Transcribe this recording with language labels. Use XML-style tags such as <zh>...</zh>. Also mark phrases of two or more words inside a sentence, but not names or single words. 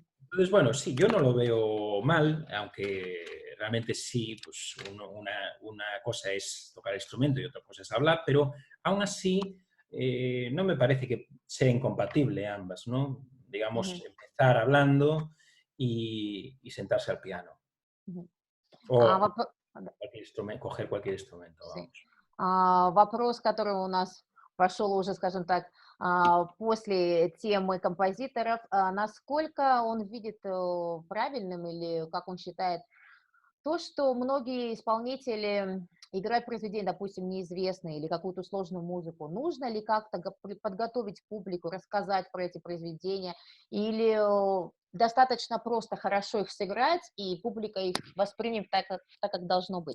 <es>Entonces, bueno, sí, yo no lo veo mal, aunque realmente sí, pues una cosa es tocar instrumento y otra cosa es hablar, pero aún así no me parece que sea incompatible ambas, ¿no? Digamos, Мгм. empezar hablando y sentarse al piano. Мгм. А, O</es> <ru>вопро да,</ru> <es>cualquier instrumento, coger cualquier instrumento, sí. vamos.</es> <ru>Вопрос, который у нас пошел уже, скажем так, после темы композиторов. Насколько он видит, правильным или как он считает то, что многие исполнители играют произведения, допустим, неизвестные или какую-то сложную музыку, нужно ли как-то подготовить публику, рассказать про эти произведения, или достаточно просто хорошо их сыграть, и публика их воспримет так, как должно быть?</ru>